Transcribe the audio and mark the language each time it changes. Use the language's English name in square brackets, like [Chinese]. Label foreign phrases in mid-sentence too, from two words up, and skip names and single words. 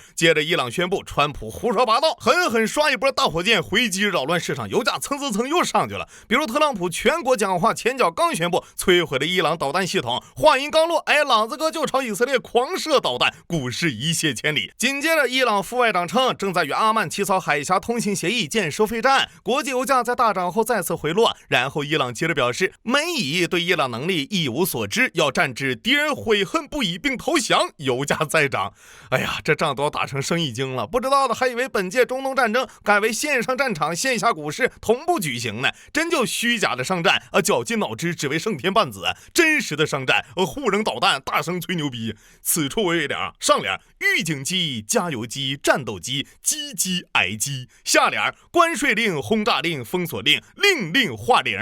[Chinese] 接着伊朗宣布川普胡說八道，狠狠刷一波大火箭回击，擾亂市場，油價蹭又上去了。比如特朗普全国講話前腳剛宣布摧毀了伊朗導彈系統，話音剛落，朗子哥就朝以色列狂射導彈，股市一瀉千里。緊接着伊朗副外長稱，正在與阿曼起草海峽通行協議建收費站，國際油價在大漲後再次回落，然后伊朗接着表示，美以对伊朗能力一无所知，要战至敌人悔恨不已并投降，油價再涨。哎呀，这仗都要打成生意经了，不知道的还以为本届中东战争改为线上战场线下股市同步舉行呢，真就虛假的商戰絞盡腦汁只為勝天半子，真實的商戰互扔導彈大聲吹牛逼。此處為點，上聯預警機、加油機、戰鬥機、機機挨機，下聯關稅令、轟炸令、封鎖令，令令畫零。